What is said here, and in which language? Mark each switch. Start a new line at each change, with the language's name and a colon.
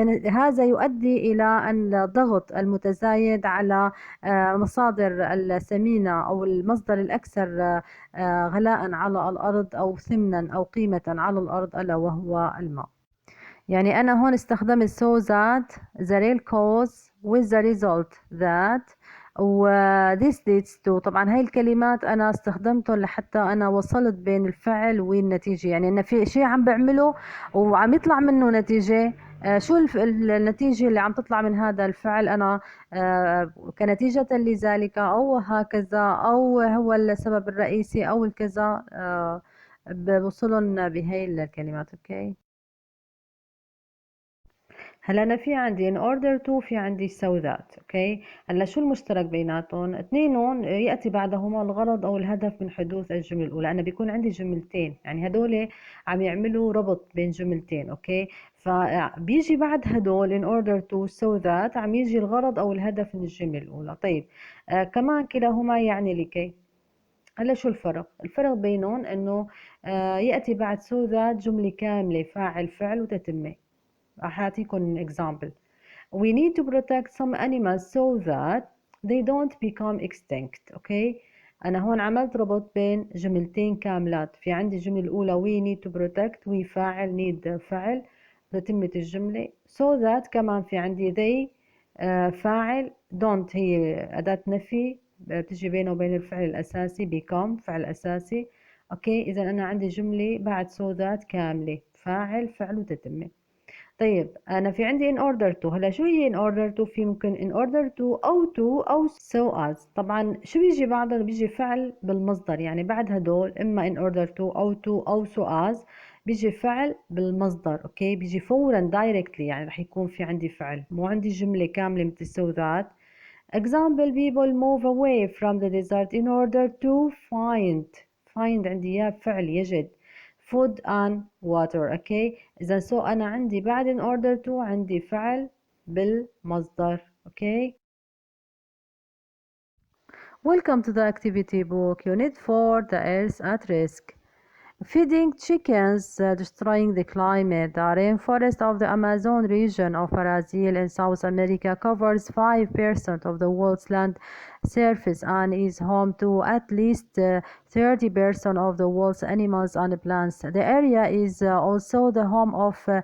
Arabic: هذا يؤدي إلى الضغط المتزايد على مصادر الثمينة أو المصدر الأكثر غلاء على الأرض أو ثمنا أو قيمة على الأرض ألا وهو الماء. يعني أنا هون استخدمت
English: so that the real cause with the result that و this leads to.
Arabic: طبعا هاي الكلمات أنا استخدمتهم لحتى أنا وصلت بين الفعل والنتيجة يعني أنا في شيء عم بعمله وعم يطلع منه نتيجة. شو النتيجة اللي عم تطلع من هذا الفعل أنا كنتيجة لذلك أو هكذا أو هو السبب الرئيسي أو الكذا بوصلهم بهاي الكلمات. أوكي. هلا أنا في عندي in order to في عندي so that. أوكي. هلا شو المشترك بيناتهم؟ اثنينهم يأتي بعدهما الغرض أو الهدف من حدوث الجملة الأولى. أنا بيكون عندي جملتين يعني هدول عم يعملوا ربط بين جملتين. أوكي. فبيجي بعد هدول in order to so that عم يجي الغرض أو الهدف من الجملة الأولى. طيب كمان كلاهما يعني لكي. هلا شو الفرق؟ الفرق بينهم إنه يأتي بعد so that جملة كاملة فاعل فعل وتتمة. راح أعطيكم example.
English: We need to protect some animals so that they don't become extinct.
Arabic: أوكي. أنا هون عملت ربط بين جملتين كاملات. في عندي الجملة الأولى
English: we need to protect
Arabic: we فاعل need فعل تتمة الجملة so that كمان في عندي they فاعل don't هي أداة نفي بتجي بينه وبين الفعل الأساسي become فعل أساسي. أوكي. إذا أنا عندي جملة بعد so that كاملة فاعل فعل وتتمة. طيب أنا في عندي in order to. هلا شو هي in order to؟ في ممكن in order to أو so as. طبعا شو بيجي بعدها؟ بيجي فعل بالمصدر يعني بعد هدول إما in order to أو so as بيجي فعل بالمصدر. أوكي. بيجي فورا directly يعني رح يكون في عندي فعل مو عندي جملة كاملة مثل so that.
English: Example people move away from the desert in order to find
Arabic: عندي إياه فعل يجد
English: food and water.
Arabic: أوكي. إذا so أنا عندي بعد in order to عندي فعل بالمصدر. أوكي.
English: Welcome to the activity book unit 4 the earth at risk. Feeding chickens, destroying the climate. The rainforest of the Amazon region of Brazil in South America covers 5% of the world's land surface and is home to at least 30% of the world's animals and plants. The area is also the home of